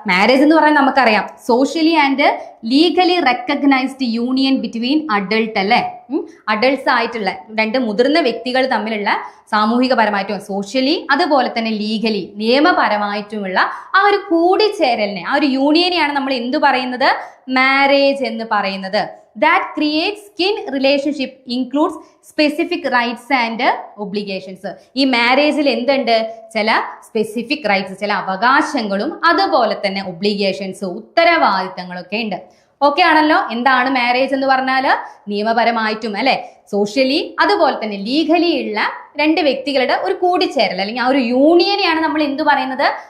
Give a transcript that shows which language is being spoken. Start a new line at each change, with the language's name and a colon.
Malayalam: Marriage എന്ന് പറഞ്ഞാൽ നമുക്കറിയാം,
English: socially and legally recognised union between adult
Malayalam: അല്ലെ? അഡൾട്ട്സ് ആയിട്ടുള്ള രണ്ട് മുതിർന്ന വ്യക്തികൾ തമ്മിലുള്ള സാമൂഹികപരമായിട്ടും സോഷ്യലി അതുപോലെ തന്നെ ലീഗലി നിയമപരമായിട്ടുമുള്ള ആ ഒരു കൂടിച്ചേരലിനെ, ആ ഒരു യൂണിയനെയാണ് നമ്മൾ എന്ത് പറയുന്നത്? മാരേജ് എന്ന് പറയുന്നത്.
English: That creates skin relationship includes specific rights and obligations.
Malayalam: ഈ മാരേജിൽ എന്തുണ്ട്? ചില സ്പെസിഫിക് റൈറ്റ്സ്, ചില അവകാശങ്ങളും അതുപോലെ തന്നെ ഒബ്ലിഗേഷൻസ്, ഉത്തരവാദിത്തങ്ങളൊക്കെ ഉണ്ട്. ഓക്കെ ആണല്ലോ? എന്താണ് മാരേജ് എന്ന് പറഞ്ഞാൽ? നിയമപരമായിട്ടും അല്ലെ സോഷ്യലി അതുപോലെ തന്നെ ലീഗലി ഉള്ള രണ്ട് വ്യക്തികളുടെ ഒരു കൂടിച്ചേരൽ അല്ലെങ്കിൽ ആ ഒരു യൂണിയനെയാണ് നമ്മൾ എന്ത് പറയുന്നത്?